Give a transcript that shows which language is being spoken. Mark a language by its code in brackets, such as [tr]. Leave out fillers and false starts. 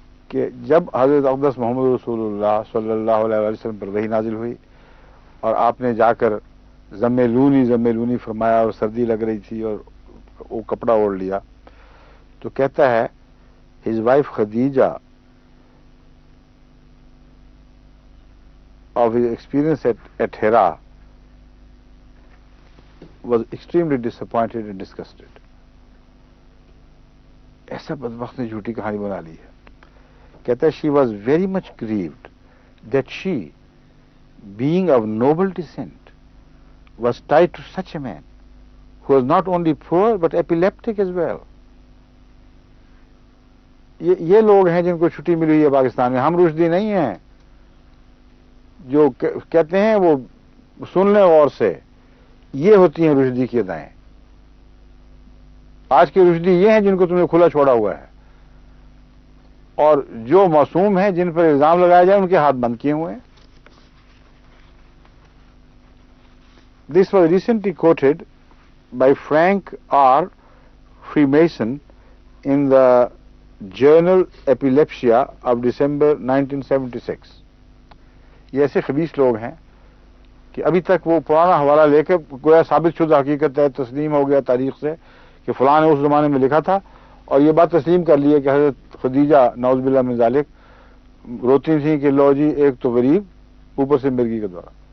[ur] کہ جب حضرت اقدس محمد رسول اللہ صلی اللہ علیہ وسلم پر وحی نازل ہوئی اور آپ نے جا کر زملونی فرمایا اور سردی لگ رہی تھی اور وہ کپڑا اوڑھ لیا، تو کہتا ہے [en] his wife Khadija of his experience at Hira was extremely disappointed and disgusted. [ur] ایسا بدبخت نے جھوٹی کہانی بنا لی ہے. کہتا ہے [en] she was very much grieved that she, being of noble descent, was tied to such a man who was not only poor but epileptic as well. [ur] یہ لوگ ہیں جن کو چھٹی ملی ہوئی ہے پاکستان میں. ہم رشدی نہیں ہیں جو کہتے ہیں، وہ سن لیں غور سے. یہ ہوتی ہیں رشدی کی ادائیں. آج کے رشدی یہ ہیں جن کو تم نے کھلا چھوڑا ہوا ہے، اور جو معصوم ہیں جن پر الزام لگایا جائے ان کے ہاتھ بند کیے ہوئے ہیں. [en] This was recently quoted by Frank R. Freemason in the Journal Epilepsia of December 1976. [ur] یہ ایسے خبیث لوگ ہیں کہ ابھی تک وہ پرانا حوالہ لے کے گویا ثابت شدہ حقیقت ہے، تسلیم ہو گیا تاریخ سے کہ فلاں نے اس زمانے میں لکھا تھا، اور یہ بات تسلیم کر لی ہے کہ حضرت خدیجہ نعوذ باللہ من ذالک روتی تھیں کہ لو جی ایک تو غریب، اوپر سے مرگی کا دورہ.